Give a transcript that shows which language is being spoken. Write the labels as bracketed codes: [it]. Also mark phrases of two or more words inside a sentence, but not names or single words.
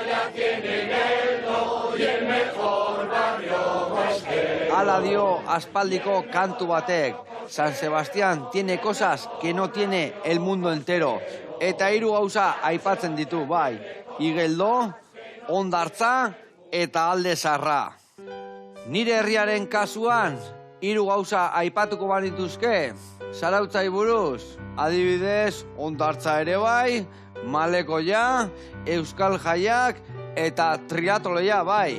[eu] Hala dio aspaldiko kantu batek. [es] San Sebastián tiene cosas que no tiene el mundo entero. [eu] Eta hiru gauza aipatzen ditu, bai. Igeldo, Hondartza eta Alde Zaharra. Nire herriaren kasuan, hiru gauza aipatuko banituzke. Zarautzai buruz, adibidez, Hondartza ere bai, Malekoia, Euskal Jaiak eta triatloia bai.